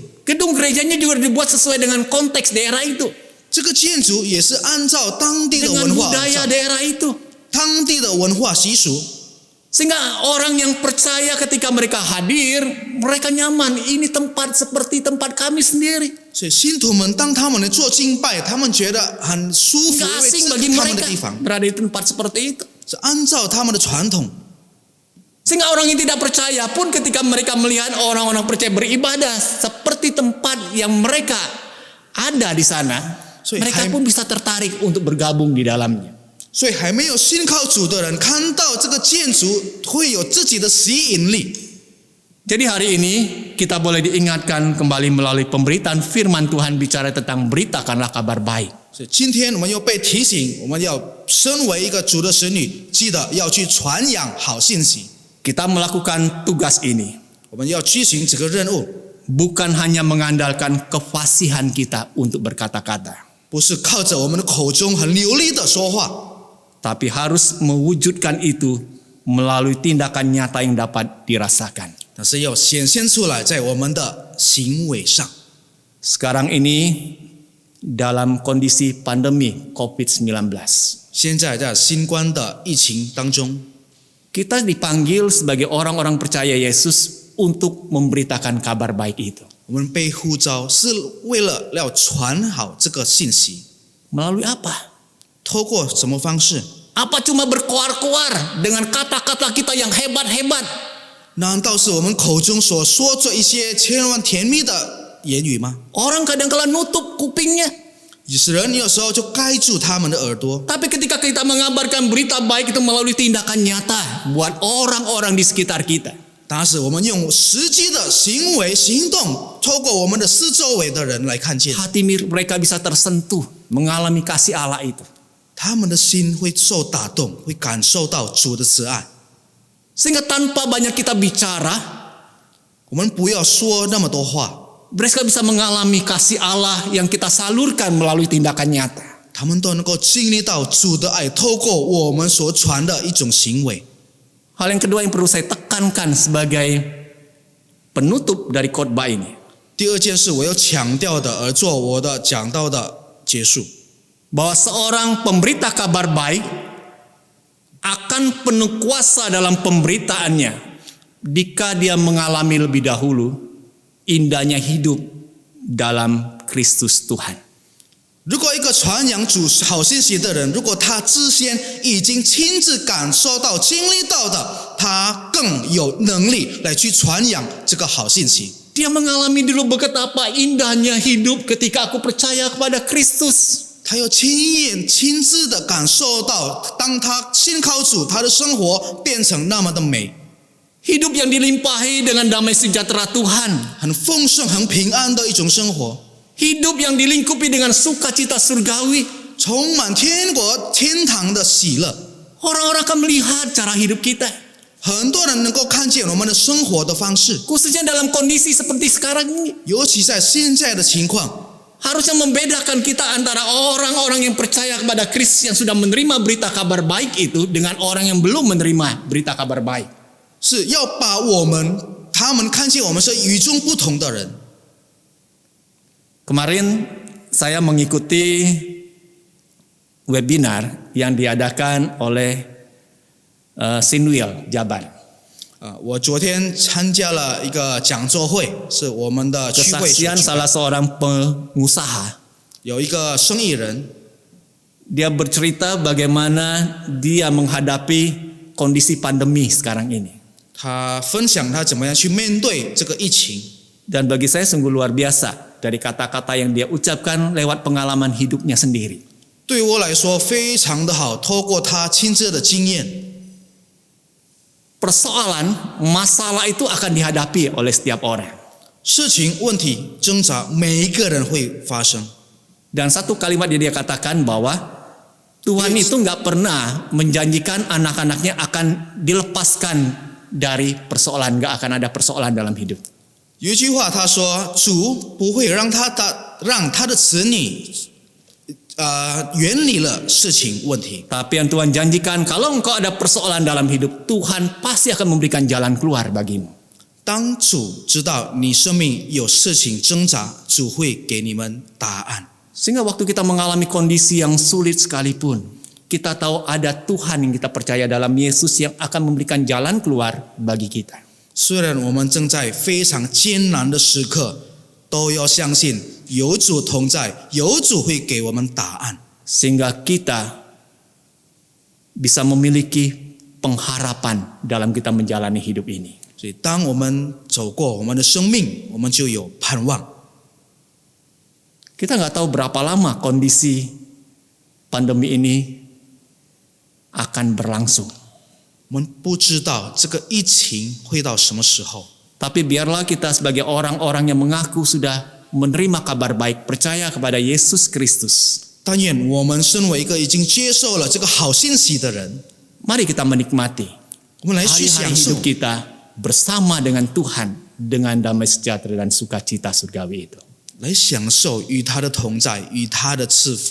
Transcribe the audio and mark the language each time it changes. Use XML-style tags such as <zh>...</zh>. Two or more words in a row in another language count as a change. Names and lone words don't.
<id>Gedung gerejanya juga dibuat sesuai dengan konteks daerah itu.</id> <zh>这个建筑也是按照当地的</zh> <id>Dengan</id> <zh>文化，</zh> <id>budaya daerah itu.</id> <zh>当地的文化习俗。</zh> <id>Sehingga orang yang percaya ketika mereka hadir, mereka nyaman. Ini tempat seperti tempat kami sendiri.</id> <zh>所以信徒们当他们来做敬拜，他们觉得很舒服，</zh> <id>Nggak</id> <zh>因为</zh> <id>asing</id> <zh>这</zh> <id>bagi</id> <zh>是他们</zh> <id>mereka</id> <zh>的地方，</zh> <id>berada di tempat seperti itu.</id> <zh>是按照他们的传统。</zh> <id>Sehingga orang yang tidak percaya pun ketika mereka melihat orang-orang percaya beribadah seperti tempat yang mereka ada di sana, mereka pun bisa tertarik untuk bergabung di dalamnya.</id> <zh>所以还没有信靠主的人，看到这个建筑会有自己的吸引力。</zh> <id>Jadi hari ini kita boleh diingatkan kembali melalui pemberitaan firman Tuhan bicara tentang beritakanlah kabar baik.</id> <zh>所以今天我们又被提醒，我们要身为一个主的使女，记得要去传扬好信息。</zh> <id>Kita melakukan tugas ini</id> <zh>我们要执行这个任务，</zh> <id>bukan hanya mengandalkan kefasihan kita untuk berkata-kata,</id> <zh>不是靠着我们的口中很流利的说话，</zh> <id>tapi harus mewujudkan itu melalui tindakan nyata yang dapat dirasakan.</id> <zh>但是要显现出来在我们的行为上。</zh> <id>Sekarang ini dalam kondisi pandemi COVID-19,</id> <zh>现在在新冠的疫情当中，</zh> <id>kita dipanggil sebagai orang-orang percaya Yesus untuk memberitakan kabar baik itu.</id> <zh>我们被呼召是为了要传好这个信息，</zh> <id>Melalui apa?</id> <zh>透过什么方式？</zh> <id>Apa cuma berkoar-koar dengan kata-kata kita yang hebat-hebat?</id> <zh>难道是我们口中所说着一些千万甜蜜的言语吗？</zh> <id>Orang kadang-kala nutup kupingnya.</id> <zh>有些人有时候就盖住他们的耳朵，</zh> <id>Tapi ketika kita mengabarkan berita baik itu melalui tindakan nyata buat orang-orang di sekitar kita.</id> <zh>但是我们用实际的行为行动，透过我们的四周围的人来看见，</zh> <id>Hati mereka bisa tersentuh, mengalami kasih Allah itu.</id> <zh>他们的心会受打动，会感受到主的慈爱。</zh> <id>Sehingga tanpa banyak kita bicara,</id> <zh>我们不要说那么多话，</zh> <id>mereka bisa mengalami kasih Allah yang kita salurkan melalui tindakan nyata.</id> <zh>他们都能够经历到主的爱，透过我们所传的一种行为。</zh> <id>Hal yang kedua yang perlu saya tekankan sebagai penutup dari khotbah ini.</id> <zh>第二件事，我要强调的，而做我的讲道的结束，</zh> <id>Bahwa seorang pemberita kabar baik akan penuh kuasa dalam pemberitaannya jika dia mengalami lebih dahulu indahnya hidup dalam Kristus Tuhan.</id> <zh>如果一个传扬主好信息的人，如果他之前已经亲自感受到、经历到的，他更有能力来去传扬这个好信息。</zh> <id>Dia mengalami dulu betapa indahnya hidup ketika aku percaya kepada Kristus.</id> <zh>他又亲眼亲自的感受到，当他信靠主，他的生活变成那么的美，</zh> <id>Hidup yang dilimpahi dengan damai sejahtera Tuhan.</id> <zh>很丰盛、很平安的一种生活，</zh> <id>Hidup yang dilingkupi dengan sukacita surgawi.</id> <zh>充满天国天堂的喜乐。</zh> <id>Orang-orang akan melihat cara hidup kita.</id> <zh>很多人能够看见我们的生活的方式，</zh> <id>Khususnya dalam kondisi seperti sekarang ini.</id> <zh>尤其在现在的情况，</zh> <id>Harusnya membedakan kita antara orang-orang yang percaya kepada Kristus yang sudah menerima berita kabar baik itu dengan orang yang belum menerima berita kabar baik.</id> <zh>是要把他们看见我们是与众不同的人。</zh> <id>Kemarin saya mengikuti webinar yang diadakan oleh Sinwil Jabar.</id> <zh>我昨天参加了一个讲座会，是我们的区会所</zh> <id>Kesaksian</id> <zh>举</zh> <id>salah</id> <zh>办，</zh> <id>seorang pengusaha.</id> <zh>有一个生意人，</zh> <id>Dia bercerita bagaimana dia menghadapi kondisi pandemi sekarang ini.</id> <zh>他分享他怎么样去面对这个疫情。</zh> <id>Dan bagi saya sungguh luar biasa dari kata-kata yang dia ucapkan lewat pengalaman hidupnya sendiri.</id> <zh>对我来说非常的好，透过他亲自的经验，</zh> <id>Persoalan, masalah itu akan dihadapi oleh setiap orang.</id> <zh>事情、问题、挣扎，每一个人会发生。</zh> <id>Dan satu kalimat yang dia katakan bahwa Tuhan itu nggak pernah menjanjikan anak-anaknya akan dilepaskan dari persoalan, nggak akan ada persoalan dalam hidup.</id> <zh>有一句话他说：“主不会让他的子女远离了事情问题。</zh> <id>Tapi yang Tuhan janjikan, kalau engkau ada persoalan dalam hidup, Tuhan pasti akan memberikan jalan keluar bagimu.</id> <zh>当主知道你生命有事情挣扎，主会给你们答案。</zh> <id>Sehingga waktu kita mengalami kondisi yang sulit sekalipun, kita tahu ada Tuhan yang kita percaya dalam Yesus yang akan memberikan jalan keluar bagi kita.</id> <zh>虽然我们正在非常艰难的时刻，都要相信有主同在，有主会给我们答案，</zh> <id>Sehingga kita bisa memiliki pengharapan dalam kita menjalani hidup ini.</id> <zh>所以当我们走过我们的生命，我们就有盼望。</zh> <id>Kita nggak tahu berapa lama kondisi pandemi ini akan berlangsung.</id> <zh>我们不知道这个疫情会到什么时候，</zh> <id>Tapi biarlah kita sebagai orang-orang yang mengaku sudah menerima kabar baik, percaya kepada Yesus Kristus.</id> <zh>但愿我们身为一个已经接受了这个好信息的人，</zh> <id>Mari kita menikmati</id> <zh>我们来去</zh> <id>hari-hari</id> <zh>享受</zh> <id>hidup kita bersama dengan Tuhan dengan damai sejahtera dan sukacita surgawi itu.</id> <zh>来享受与他的同在，与他的赐福。</zh>